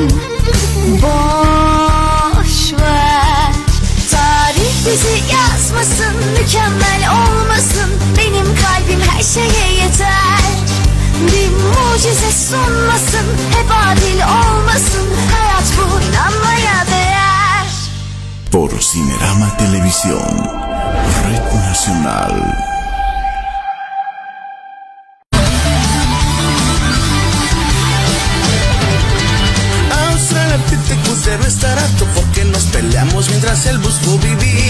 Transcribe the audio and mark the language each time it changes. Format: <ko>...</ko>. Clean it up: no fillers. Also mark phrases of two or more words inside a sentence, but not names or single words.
<tr>Boş ver, tarih bizi yazmasın, mükemmel olmasın. Benim kalbim her şeye yeter. Bir mucize sunmasın, hep adil olmasın. Hayat bu, inanmaya değer.</tr> <es>Por Cinerama Televisión, Red Nacional. Debe estar alto porque nos peleamos mientras él buscó vivir.</es>